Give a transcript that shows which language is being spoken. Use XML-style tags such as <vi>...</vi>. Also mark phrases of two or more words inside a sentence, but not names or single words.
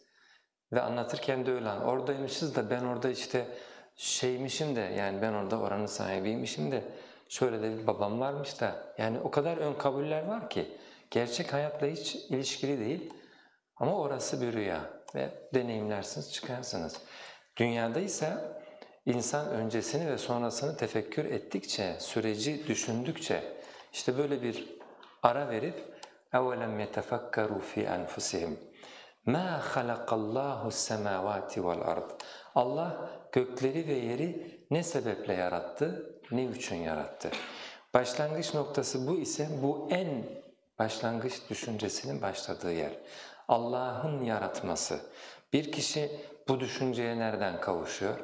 <tr>Ve anlatırken de öyle, oradaymışız da ben orada işte şeymişim de yani ben orada oranın sahibiymişim de şöyle de bir babam varmış da yani o kadar ön kabuller var ki gerçek hayatla hiç ilişkili değil ama orası bir rüya ve deneyimlersiniz çıkarsınız. Dünyada ise insan öncesini ve sonrasını tefekkür ettikçe, süreci düşündükçe işte böyle bir ara verip</tr> <ar>اَوَلَمْ يَتَفَكَّرُوا فِي أَنْفُسِهِمْ مَا خَلَقَ اللّٰهُ السَّمَاوَاتِ وَالْأَرْضِ</ar> <tr>Allah gökleri ve yeri ne sebeple yarattı, ne için yarattı? Başlangıç noktası bu ise bu en başlangıç düşüncesinin başladığı yer. Allah'ın yaratması. Bir kişi bu düşünceye nereden kavuşuyor?</tr>